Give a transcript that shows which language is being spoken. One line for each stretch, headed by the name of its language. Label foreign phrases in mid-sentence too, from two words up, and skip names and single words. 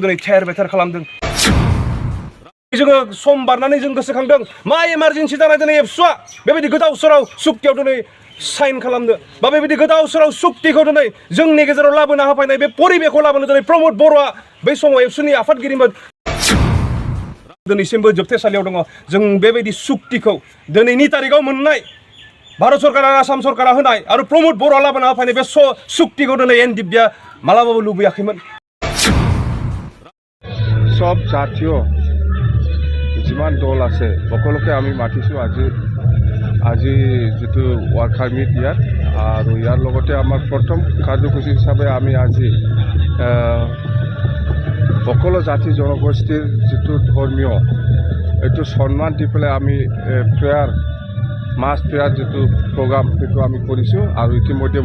Bodo: दिनै थेर बेथेर खालामदों जोङो सम बारनानै जों गोसोखांदों मा इमारजेन्सि जानाय दिनै एबसुआ बेबायदि गोदाव सोराव सुक्तियाव दिनै साइन खालामनो बा बेबायदि गोदाव सोराव सुक्तिखौ दिनै जोंनि गेजेराव लाबोना होफैनाय बे परिबेखौ लाबोनो दिनै प्रमद बर'आ बै समाव एबसुनि आफादगिरिमोन दिनैसिमबो जोबथेसालियाव दङ जों बेबायदि सुक्तिखौ दिनैनि तारिखाव मोननाय भारत सरकार आरो आसाम सरकारा होनाय आरो प्रमद बर'आ लाबोना होफैनाय बे सुक्तिखौ दिनै एनडिएफबिआ मालाबाबो लुबैयाखैमोन
Assamese: सब জাতীয় যিমান দল আছে সকলোকে আমি মাতিছোঁ আজি যিটো
English: worker meet
Assamese: ইয়াত আৰু ইয়াৰ লগতে আমাৰ প্ৰথম কাৰ্যসূচী হিচাপে আমি আজি সকলো জাতি জনগোষ্ঠীৰ যিটো ধৰ্মীয় এইটো সন্মান দি পেলাই আমি
English: prayer mass
Assamese: প্ৰেয়াৰ যিটো প্ৰগ্ৰাম সেইটো আমি কৰিছোঁ আৰু ইতিমধ্যে